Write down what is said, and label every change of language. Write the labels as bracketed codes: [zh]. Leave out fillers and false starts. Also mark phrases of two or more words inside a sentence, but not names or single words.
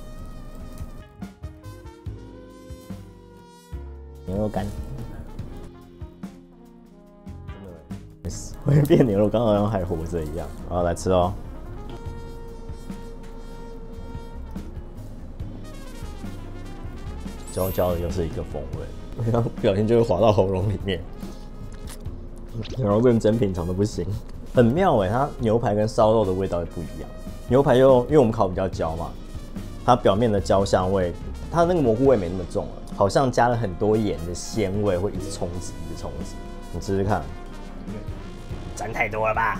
[zh] 牛肉乾，真的會變牛肉乾，好像還活着一樣。好，來吃哦。焦焦的又是一個風味，我剛不小心就會滑到喉嚨裡面，然後認真品嘗都不行，很妙哎！它牛排跟燒肉的味道也不一樣。牛排因為我們烤比較焦嘛，它表面的焦香味，它那個蘑菇味沒那麼重了，好像加了很多鹽的鮮味會一直衝擊，一直衝擊。你試試看，沾太多了吧？